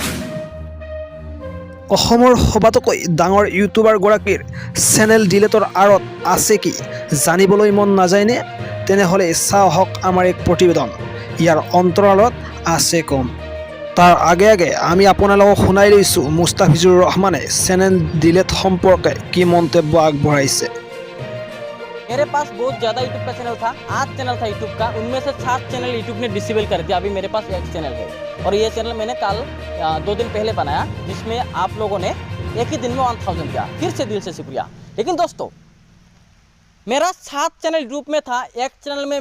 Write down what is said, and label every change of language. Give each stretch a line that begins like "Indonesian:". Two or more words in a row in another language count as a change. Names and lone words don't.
Assamese: অসমৰ সবাতোকৈ ডাঙৰ ইউটিউবাৰ গৰাকীৰ চেনেল ডিলেটৰ আঁৰত আছে কি জানিবলৈ মন নাযায়নে তেনেহলে চাওক আমাৰ এক প্ৰতিবেদন ইয়াৰ অন্তৰালত আছে কম তাৰ আগে আমি আপোনালোকক শুনাই লৈছো মুস্তাফিজুৰ ৰহমানে চেনেল ডিলেট সম্পৰ্কে কি মন্তব্য আগবঢ়াইছে
Hindi: मेरे पास बहुत ज़्यादा यूट्यूब का चैनल था 8 चैनल था यूट्यूब का उनमें से 7 चैनल यूट्यूब ने डिसेबल कर दिया अभी मेरे पास एक चैनल है और ये चैनल मैंने कल 2 दिन पहले बनाया जिसमें आप लोगों ने एक ही दिन में 1000 दिया फिर से दिल से शुक्रिया लेकिन दोस्तों मेरा 7 चैनल यूट्यूब में था एक चैनल में